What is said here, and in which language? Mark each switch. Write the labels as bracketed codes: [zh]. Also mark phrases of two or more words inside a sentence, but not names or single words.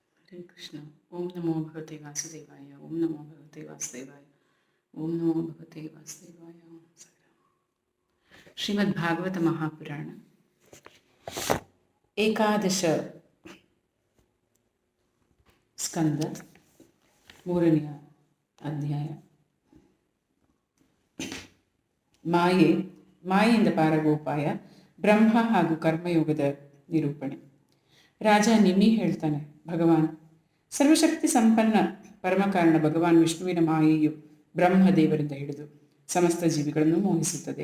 [sa] हरे कृष्ण। ओम नमो भगवते वासुदेवाय। ओम नमो भगवते वासुदेवाय। ओम नमो भगवते वासुदेवाय। श्रीमद्भागवत महापुराण [kn] ಏಕಾದಶ ಸ್ಕಂದ ಮೂರನೆಯ ಅಧ್ಯಾಯ. ಮಾಯೆಯಿಂದ ಪಾರಾಗುವ ಬ್ರಹ್ಮ ಹಾಗೂ ಕರ್ಮಯೋಗದ ನಿರೂಪಣೆ. ರಾಜ ನಿಮಿ ಹೇಳ್ತಾನೆ, ಭಗವಾನ್ ಸರ್ವಶಕ್ತಿ ಸಂಪನ್ನ ಪರಮಕಾರಣ ಭಗವಾನ್ ವಿಷ್ಣುವಿನ ಮಾಯೆಯು ಬ್ರಹ್ಮದೇವರಿಂದ ಹಿಡಿದು ಸಮಸ್ತ ಜೀವಿಗಳನ್ನು ಮೋಹಿಸುತ್ತದೆ.